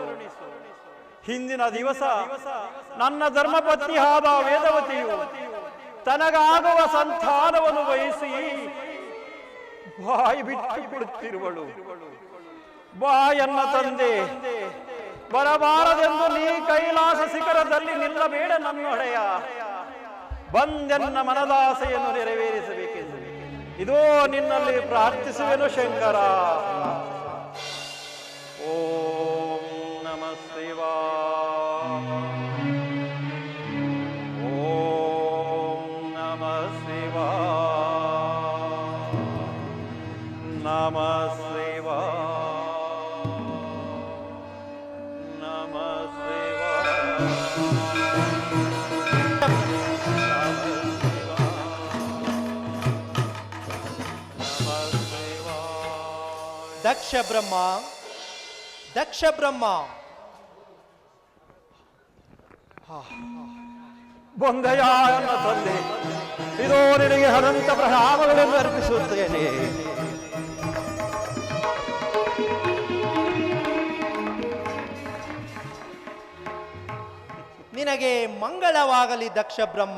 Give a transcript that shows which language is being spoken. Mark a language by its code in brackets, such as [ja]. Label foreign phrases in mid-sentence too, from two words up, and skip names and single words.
[kn] ಹಿಂದಿನ ದಿವಸ ನನ್ನ ಧರ್ಮಪತ್ನಿಯಾದ ವೇದವತಿಯು ತನಗಾಗುವ ಸಂತಾನವನ್ನು ವಹಿಸಿ ಬಾಯಿ ಬಿಟ್ಟು ಬಿಡುತ್ತಿರುವಳು. ಬಾಯನ್ನ ತಂದೆ, ಬರಬಾರದೆಂದು ನೀ ಕೈಲಾಸ ಶಿಖರದಲ್ಲಿ ನಿಲ್ಲಬೇಡ ನನ್ನೊಡೆಯ. ಬಂದೆನ್ನ ಮನದಾಸೆಯನ್ನು ನೆರವೇರಿಸಬೇಕೆಂದು ಇದೋ ನಿನ್ನಲ್ಲಿ ಪ್ರಾರ್ಥಿಸುವೆನು ಶಂಕರ. [sa] ಓಂ ನಮಃ ಶಿವಾಯ. ಓಂ ನಮಃ ಶಿವಾಯ. ನಮಃ ಶಿವಾಯ. ನಮಃ ಶಿವಾಯ. [kn] ದಕ್ಷ ಬ್ರಹ್ಮ, ದಕ್ಷ ಬ್ರಹ್ಮ. ಬಂದೆಯ ನನ್ನ ತಂದೆ, ಇದೋ ನಿನಗೆ ಅನಂತ ಪ್ರಣಾಮಗಳನ್ನು ಅರ್ಪಿಸುತ್ತೇನೆ. ನಿನಗೆ ಮಂಗಳವಾಗಲಿ ದಕ್ಷ ಬ್ರಹ್ಮ.